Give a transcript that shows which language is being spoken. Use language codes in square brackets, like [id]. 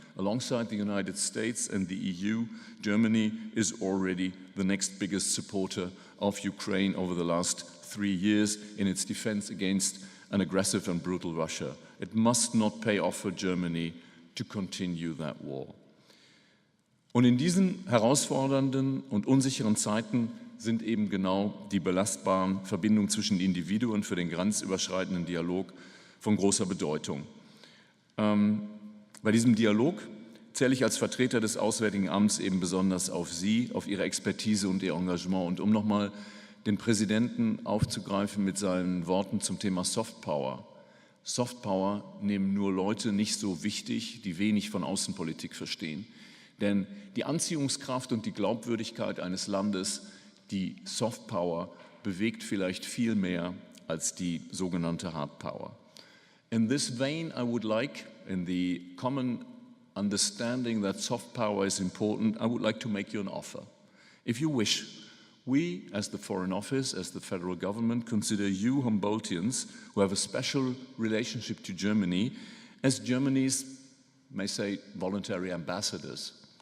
[en] Alongside the United States and the EU, Germany is already the next biggest supporter of Ukraine over the last 3 years in its defense against an aggressive and brutal Russia. It must not pay off for Germany to continue that war. [de] Und in diesen herausfordernden und unsicheren Zeiten sind eben genau die belastbaren Verbindungen zwischen Individuen für den grenzüberschreitenden Dialog von großer Bedeutung. Bei diesem Dialog zähle ich als Vertreter des Auswärtigen Amts eben besonders auf Sie, auf Ihre Expertise und Ihr Engagement. Und um nochmal den Präsidenten aufzugreifen mit seinen Worten zum Thema Soft Power. Soft Power nehmen nur Leute nicht so wichtig, die wenig von Außenpolitik verstehen. Denn die Anziehungskraft und die Glaubwürdigkeit eines Landes, die Soft Power, bewegt vielleicht viel mehr als die sogenannte Hard Power. [en] In this vein, I would like, in the common understanding that soft power is important, I would like to make you an offer. If you wish, we, as the Foreign Office, as the federal government, consider you Humboldtians, who have a special relationship to Germany, as Germany's, may say, voluntary ambassadors.